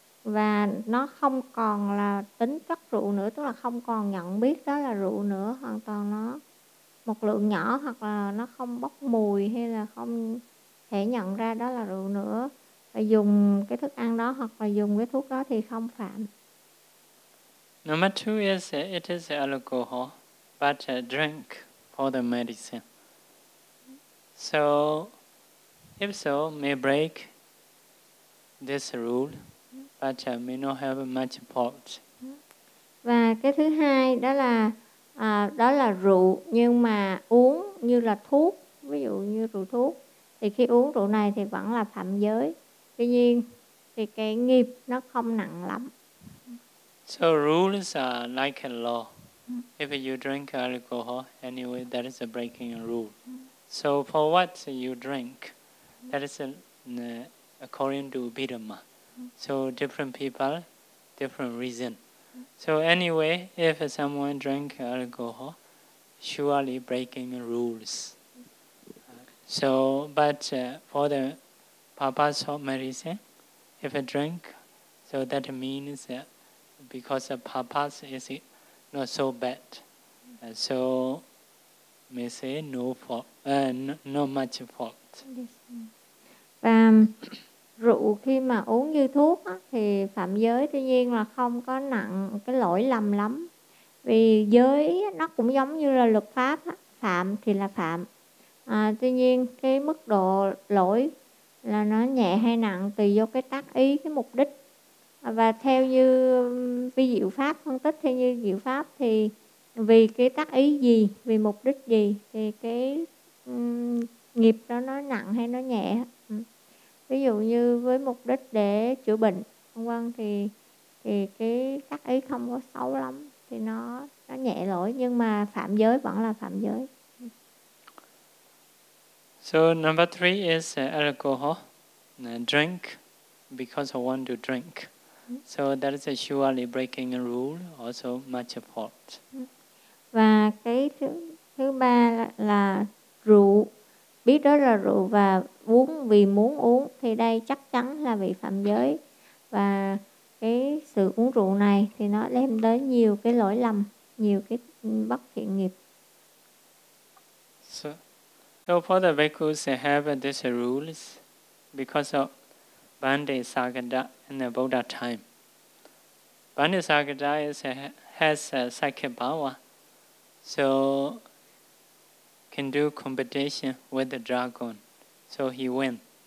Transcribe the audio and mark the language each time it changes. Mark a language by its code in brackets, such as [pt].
[vi] và nó không còn là tính chất rượu nữa, tức là không còn nhận biết đó là rượu nữa, hoàn toàn nó một lượng nhỏ hoặc là nó không bốc mùi hay là không thể nhận ra đó là rượu nữa, và dùng cái thức ăn đó hoặc là dùng cái thuốc đó thì không phạm. [en] Number two is it is alcohol, but a drink for the medicine. So, if so, may break this rule, but may not have much part. [vi] Và cái thứ hai đó là rượu, nhưng mà uống như là thuốc, ví dụ như rượu thuốc, thì khi uống rượu này thì vẫn là phạm giới. Tuy nhiên, thì cái nghiệp nó không nặng lắm. [en] So rules are like a law. If you drink alcohol, anyway, that is a breaking a rule. So for what you drink, that is according to Bidama. So different people, different reason. So anyway, if someone drink alcohol, surely breaking rules. So, but for the purpose of medicine, if a drink, so that means that because the purpose is not so bad, so may say no fault, not much fault. [vi] Và rượu khi mà uống như thuốc á, thì phạm giới, tuy nhiên là không có nặng cái lỗi lầm lắm. Vì giới nó cũng giống như là luật pháp á, phạm thì là phạm. Tuy nhiên cái mức độ lỗi là nó nhẹ hay nặng tùy vô cái tác ý, cái mục đích. Và theo như vi diệu pháp phân tích, theo như diệu pháp thì vì cái tác ý gì, vì mục đích gì thì cái nghiệp đó nó nặng hay nó nhẹ. Ví dụ như với mục đích để chữa bệnh vân vân thì cái tác ý không có xấu lắm, thì nó nhẹ lỗi, nhưng mà phạm giới vẫn là phạm giới. [en] So number three is alcohol, drink because I want to drink. So that is surely breaking a rule, also much a fault. [vi] Và cái thứ ba là rượu, biết đó là rượu và uống vì muốn uống, thì đây chắc chắn là bị phạm giới. Và cái sự uống rượu này thì nó đem tới nhiều cái lỗi lầm, nhiều cái bất thiện nghiệp. [en] So for the bhikkhus they have these rules because of Bandhisagada in the Buddha time. Bandhisagada has a psychic power, so can do competition with the dragon. So he win.